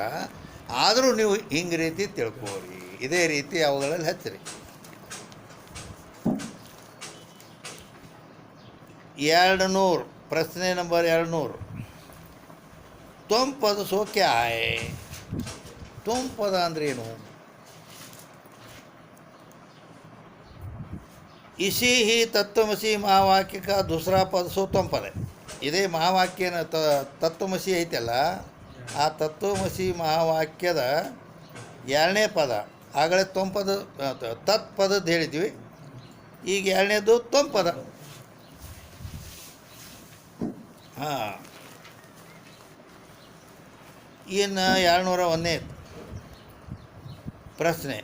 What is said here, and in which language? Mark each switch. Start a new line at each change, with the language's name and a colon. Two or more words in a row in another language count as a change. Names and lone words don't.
Kannada: ಆದರೂ ನೀವು ಹಿಂಗೆ ರೀತಿ ತಿಳ್ಕೋರಿ, ಇದೇ ರೀತಿ ಅವುಗಳಲ್ಲಿ ಹಚ್ಚಿರಿ. 200 ಪ್ರಶ್ನೆ ನಂಬರ್ 200.
Hindi: त्वं पद सो क्या है?
Kannada: ತ್ವಂ ಪದ ಅಂದ್ರೇನು?
Hindi: इसी ही तत्वमसी महावाक्य का दूसरा पद सो त्वं पद है.
Kannada: ಇದೇ ಮಹಾವಾಕ್ಯನ ತತ್ವಮಸಿ ಐತಲ್ಲ, ಆ ತತ್ವಮಸಿ ಮಹಾವಾಕ್ಯದ 2ನೇ ಪದ. ಆಗಲೇ ತ್ವಂಪದ ತತ್ಪದದ್ದು ಹೇಳಿದ್ವಿ, ಈಗ 2ನೇದು ತ್ವಂಪದ. ಇನ್ನು 201ನೇ ಪ್ರಶ್ನೆ.